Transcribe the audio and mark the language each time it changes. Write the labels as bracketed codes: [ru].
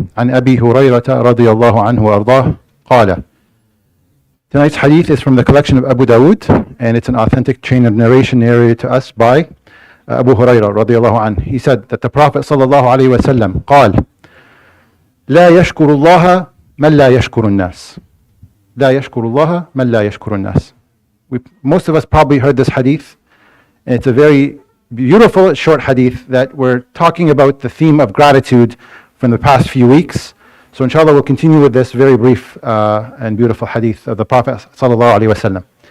[ar] عن أبي هريرة رضي الله عنه وأرضاه قال. [en] Tonight's hadith is from the collection of Abu Dawood, and it's an authentic chain of narration narrated to us by Abu Hurairah رضي الله عنه. [ar] He said that the Prophet صلى الله عليه وسلم قال: لا يشكر الله من لا يشكر الناس. لا يشكر الله من لا يشكر الناس. [en] Most of us probably heard this hadith, and it's a very beautiful short hadith that we're talking about the theme of gratitude from the past few weeks. So inshallah we'll continue with this very brief and beautiful hadith of the Prophet sallallahu alaihi wasallam.